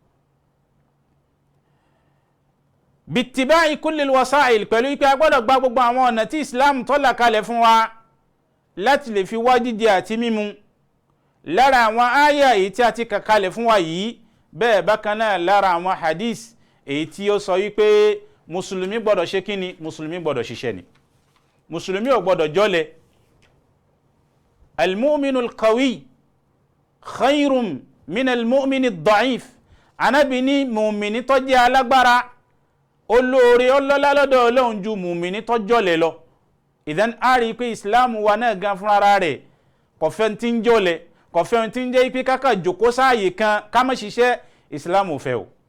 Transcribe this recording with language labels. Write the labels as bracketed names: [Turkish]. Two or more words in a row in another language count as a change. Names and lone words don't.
[Arabic] باتباع كل الوسائل, [Yoruba] pẹ̀lú wípé a gbọ́dọ̀ gba gbogbo àwọn ọ̀nà tí Islam tó là kalẹ̀ fún wa láti lè fi wá jíjẹ àti mímu. lára àwọn àyà èyí tí a ti kà kalẹ̀ fún wa yìí, bẹ́ẹ̀ bákan náà lára àwọn hadith èyí tí ó sọ wípé mùsùlùmí gbọ́dọ̀ ṣe kíni, mùsùlùmí gbọ́dọ̀ ṣiṣẹ́ ni, mùsùlùmí ò gbọ́dọ̀ jọ́lẹ̀. [Arabic] المؤمن القوي خير من المؤمن الضعيف, [Yoruba] Ànábì ní mùmínì tó jẹ́ alágbára olóore ọlọ́lá lọ́dọ̀ Ọlọ́run ju mùmínì tó jọ̀lẹ lọ. Ìdán a rí pé Islam wa náà gan fúnra rẹ̀ kò fẹ́ tí ń jọ̀lẹ, kò fẹ́ tí ń jẹ́ pé kákà jòkó sáàyè kan ká má ṣiṣẹ́. Islam ò fẹ́ o.